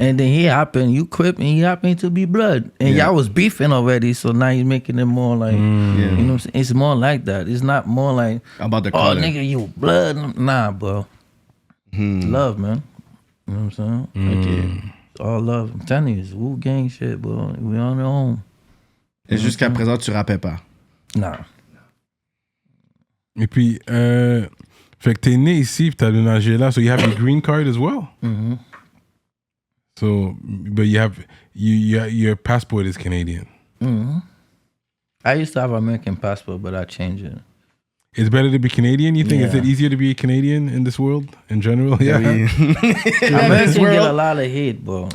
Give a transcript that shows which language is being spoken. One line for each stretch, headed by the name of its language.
English: And then he happened, you crip, and he happened to be blood. And y'all was beefing already, so now he's making it more like, you know what I'm saying? It's more like that. It's not more like, About the oh, color. nigga, you blood. Nah, bro. Love, man. You know what I'm saying? Okay. It's all love. I'm telling you, it's Wu gang shit, bro. We on our own.
French: Et jusqu'à présent, tu rappais pas.
English: Nah.
French: Et puis, fait que t'es né ici, puis t'as déménagé là,
English: so you have your green card as well? So, but you have, your passport is Canadian. I used to have an American passport, but I changed it. It's better to be Canadian, you think? Is Yeah. it easier to be a Canadian in this world, in general? Yeah. Americans get a lot of hate, bro.